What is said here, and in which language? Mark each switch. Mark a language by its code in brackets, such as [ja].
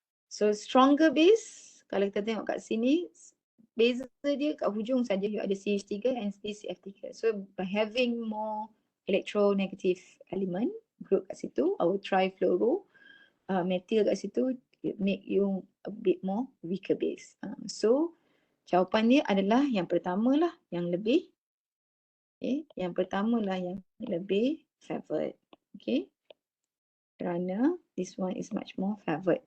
[en] So stronger base, [ms] kalau kita tengok kat sini, beza dia kat hujung saja you ada CH3 and CF3. [en] So by having more electronegative element group [ms] kat situ, [en] our trifluoro methyl kat situ, it make you a bit more weaker base. [ms] So jawapan dia adalah yang pertama lah yang lebih, yang pertama lah yang lebih favored. [en] Okay, [ms] kerana [en] this one is much more favored.